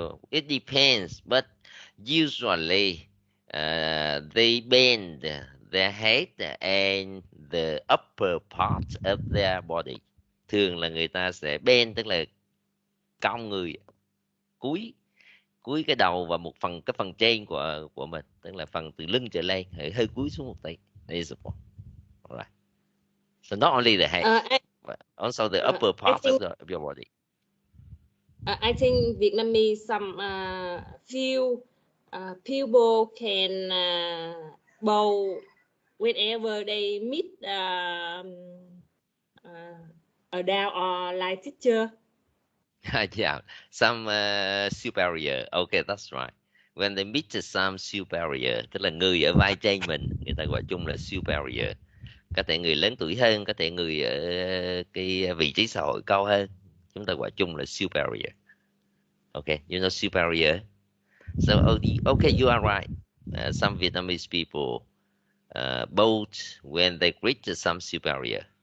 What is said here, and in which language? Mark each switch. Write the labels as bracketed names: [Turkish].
[English] It depends, but usually they bend their head and the upper part of their body. [Vietnamese] Thường là người ta sẽ bend tức là cong người, cúi cái đầu và cái phần trên của mình, tức là phần từ lưng trở lên hơi cúi xuống một tí. [English] Is the point. Alright. So not only the head, but also the upper part of your body. I think Vietnamese some few people can bow whenever they meet down or like teacher. Yeah, some superior. Okay, that's right. When they meet some superior, [Vietnamese] tức là người ở vai trên mình, người ta gọi chung là superior. Có thể người lớn tuổi hơn, có thể người ở cái vị trí xã hội cao hơn, chúng ta gọi chung là superior. [English] Okay, you know superior. So okay, you are right. Some Vietnamese people bow when they greet some superior.